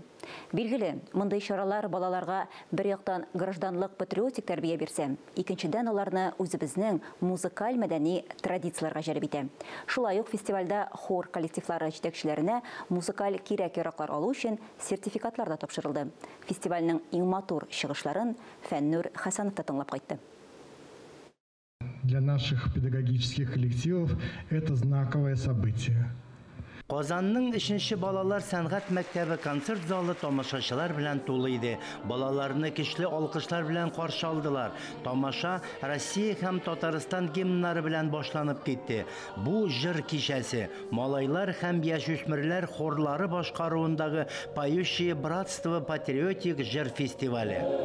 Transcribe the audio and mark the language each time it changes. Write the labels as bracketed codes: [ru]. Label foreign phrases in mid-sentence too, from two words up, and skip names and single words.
[tt] Билгеле, мондый чаралар балаларга бер яктан гражданлык патриотик тәрбия бирсә, икенчедән аларны үзебезнең музыкаль мәдәни традицияләргә җәлеп итә. Шулай ук фестивальдә хор коллективлары җитәкчеләренә музыкаль кирәк-яраклар алу өчен сертификатлар да тапшырылды. Фестивальнең иң матур чыгышларын Фәннур Хәсәнов тыңлап кайтты. [ru] Для наших педагогических коллективов это знаковое событие. [tt] Казанның 3-нче балалар сәнгать мәктәбе концерт залы тамашачылар белән тулы иде. Балаларны көчле алкышлар белән каршы алдылар. Тамаша Россия һәм Татарстан гимннары белән башланып китте. Бу җыр кичәсе малайлар һәм яшүсмерләр хорлары башкаруындагы «Поющее братство» патриотик җыр фестивале.